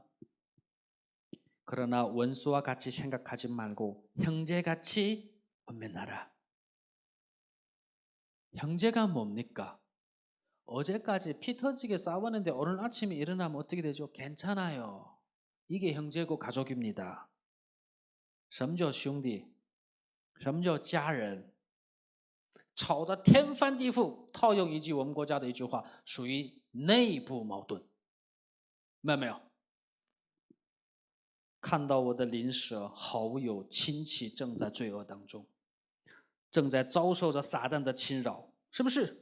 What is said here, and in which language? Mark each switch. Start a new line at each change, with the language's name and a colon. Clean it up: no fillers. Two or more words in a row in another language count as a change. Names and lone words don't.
Korean: 그러나 원수와 같이 생각하지 말고 형제같이 권면하라. 형제가 뭡니까? 어제까지 피 터지게 싸웠는데 오늘 아침에 일어나면 어떻게 되죠? 괜찮아요. 이게 형제고 가족입니다.
Chinese: 什么叫兄弟？什么叫家人？吵得天翻地覆，套用一句我们国家的一句话，属于内部矛盾。没有？看到我的邻舍、好友、亲戚正在罪恶当中，正在遭受着撒旦的侵扰，是不是？